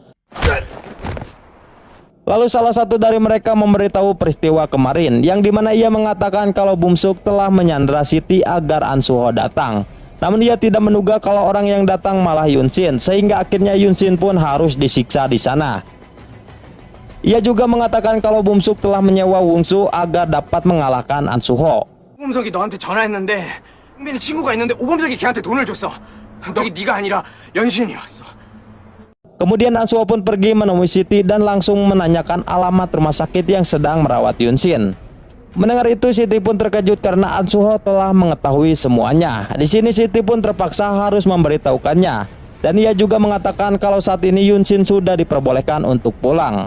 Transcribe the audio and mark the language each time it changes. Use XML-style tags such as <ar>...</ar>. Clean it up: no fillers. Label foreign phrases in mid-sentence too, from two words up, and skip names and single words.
<id>Lalu salah satu dari mereka memberitahu peristiwa kemarin, yang dimana ia mengatakan kalau Bum Suk telah menyandera Siti agar An Soo-ho datang. Namun ia tidak menduga kalau orang yang datang malah Yoon Shin, sehingga akhirnya Yoon Shin pun harus disiksa di sana. Ia juga mengatakan kalau Bum Suk telah menyewa Wungsu agar dapat mengalahkan An Soo-ho.</id> <ko>오범석이 너한테 전화했는데 흥민이 친구가 있는데 오범석이 걔한테 돈을 줬어. 네가 아니라 연신이 왔어.</ko> <id>Kemudian An Soo-ho pun pergi menemui Siti dan langsung menanyakan alamat rumah sakit yang sedang merawat Yoon Shin. Mendengar itu Siti pun terkejut karena An Soo-ho telah mengetahui semuanya. Di sini Siti pun terpaksa harus memberitahukannya, dan ia juga mengatakan kalau saat ini Yoon Shin sudah diperbolehkan untuk pulang.</id>